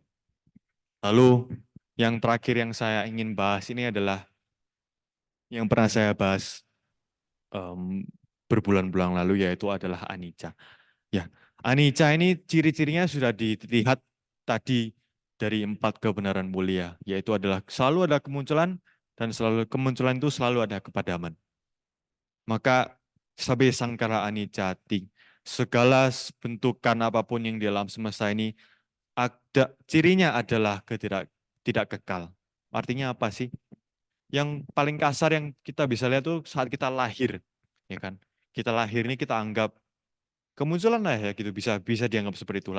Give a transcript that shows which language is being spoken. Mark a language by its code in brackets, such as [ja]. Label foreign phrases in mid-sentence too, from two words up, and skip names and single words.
[id] Lalu yang terakhir yang saya ingin bahas ini adalah yang pernah saya bahas berbulan-bulan lalu yaitu adalah anicca. Ya, anicca ini ciri-cirinya sudah dilihat tadi dari 4 kebenaran mulia, yaitu adalah selalu ada kemunculan dan selalu kemunculan itu selalu ada kepadaman. [pi] Maka sabe sangkara anicca,ti. [id] Segala bentukan apapun yang di alam semesta ini ada cirinya adalah tidak kekal. Artinya apa sih? Yang paling kasar yang kita bisa lihat tuh saat kita lahir, ya kan? Kita lahir ini kita anggap kemunculan lah ya gitu, bisa bisa dianggap seperti itu.